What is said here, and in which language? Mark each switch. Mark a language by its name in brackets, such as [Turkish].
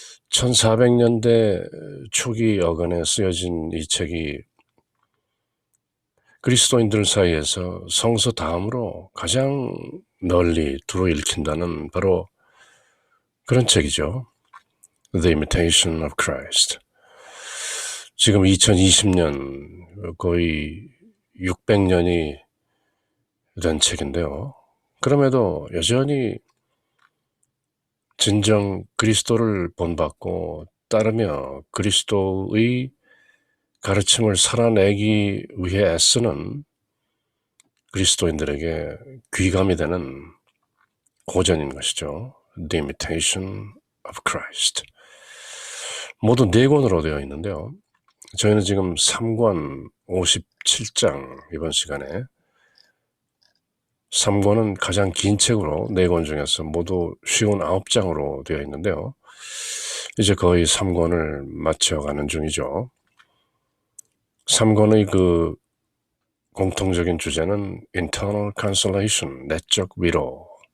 [Korean] 1400년대 초기 어간에 쓰여진 이 책이 그리스도인들 사이에서 성서 다음으로 가장 널리 두루 읽힌다는 바로 그런 책이죠. [English] The Imitation of Christ. [Korean] 지금 2020년 거의 600년이 된 책인데요. 그럼에도 여전히 진정 그리스도를 본받고 따르며 그리스도의 가르침을 살아내기 위해 애쓰는 그리스도인들에게 귀감이 되는 고전인 것이죠. [English] The Imitation of Christ. [Korean] 모두 4권으로 되어 있는데요. 저희는 지금 3권 57장 이번 시간에 3권은 가장 긴 책으로 4권 중에서 모두 쉬운 9장으로 되어 있는데요. 이제 거의 3권을 마쳐가는 중이죠. 3권의 그 공통적인 주제는 [English] internal consolation, [Korean] 내적 위로.